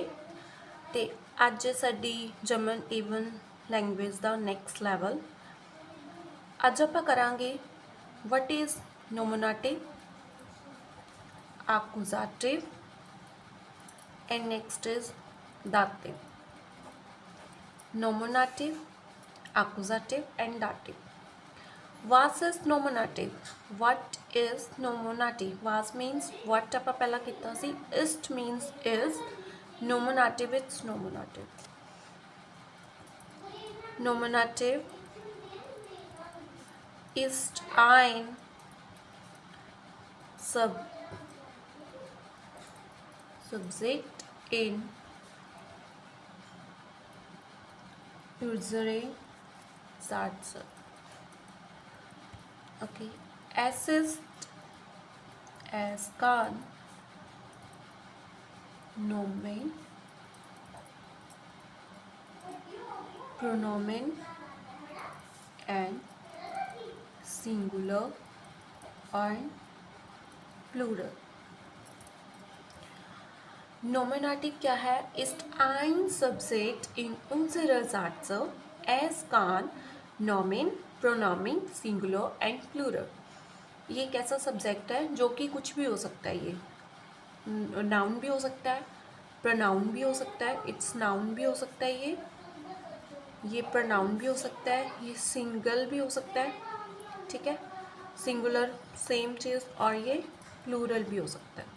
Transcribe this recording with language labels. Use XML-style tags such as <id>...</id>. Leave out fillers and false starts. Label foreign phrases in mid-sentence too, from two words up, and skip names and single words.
<pa>ਤੇ ਅੱਜ ਸਾਡੀ</pa> <en>German even language ਦਾ next level.</en> <pa>ਅੱਜ ਆਪਾਂ ਕਰਾਂਗੇ</pa> <en>what is nominative, accusative and next is dative. nominative, accusative and dative. Was is nominative. What is nominative? Was means what</en> <pa>ਆਪਾਂ ਪਹਿਲਾਂ ਕੀਤਾ ਸੀ।</pa> <en>Ist means is. Nominative it's nominative.</en> <de>Nominative ist ein Subjekt in unsere Sätze. Okay. Es ist, es kann, Nomen, Pronomen</de> <en>and singular and plural.</en> <hi>Nominative क्या है?</hi> <de>Ist ein Subjekt in unserer Sätze. Es kann Nomen, Pronomen,</de> <en>Singular and Plural.</en> <hi>ये कैसा सब्जेक्ट है जो कि कुछ भी हो सकता है। ये नाउन भी हो सकता है, प्रोनाउन भी हो सकता है,</hi> <en>it's noun</en> <hi>भी हो सकता है, ये प्रोनाउन भी हो सकता है, ये सिंगल भी हो सकता है। ठीक है,</hi> <en>singular same</en> <hi>चीज़, और ये प्लूरल भी हो सकता है।</hi>